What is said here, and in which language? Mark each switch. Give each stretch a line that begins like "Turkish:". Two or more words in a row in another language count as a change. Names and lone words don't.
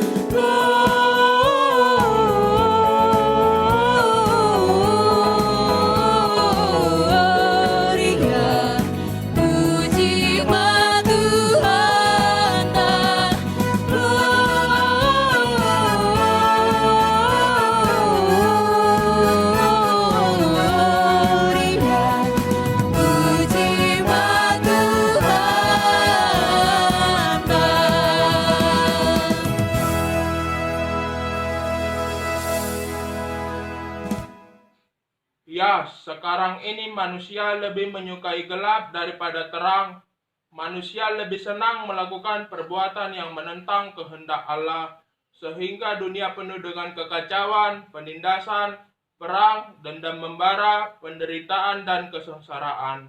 Batak Karo: Gloria, puji ma Tuhan ta, Gloria, puji ma Tuhan ta.
Indonesian: Ya, sekarang ini manusia lebih menyukai gelap daripada terang. Manusia lebih senang melakukan perbuatan yang menentang kehendak Allah, sehingga dunia penuh dengan kekacauan, penindasan, perang, dendam membara, penderitaan, dan kesengsaraan.